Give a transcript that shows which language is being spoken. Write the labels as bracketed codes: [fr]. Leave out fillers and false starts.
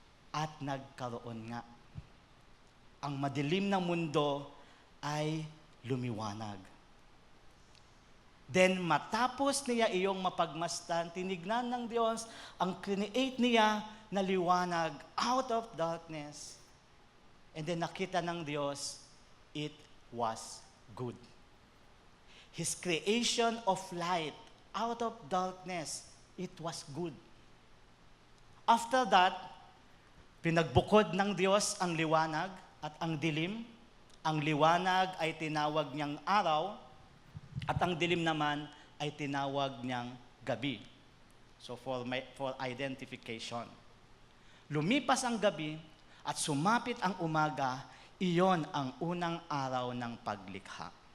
[tl] At nagkaroon nga. Ang madilim na mundo ay lumiwanag. Then matapos niya iyong mapagmasdan, tinignan ng Diyos ang create niya na liwanag [en] out of darkness. And then [tl] nakita ng Diyos, [en] it was good. His creation of light out of darkness, it was good. [tl] After that, pinagbukod ng Diyos ang liwanag at ang dilim. Ang liwanag ay tinawag niyang araw at ang dilim naman ay tinawag niyang gabi. [en] So for identification. [tl] Lumipas ang gabi at sumapit ang umaga, iyon ang unang araw ng paglikha.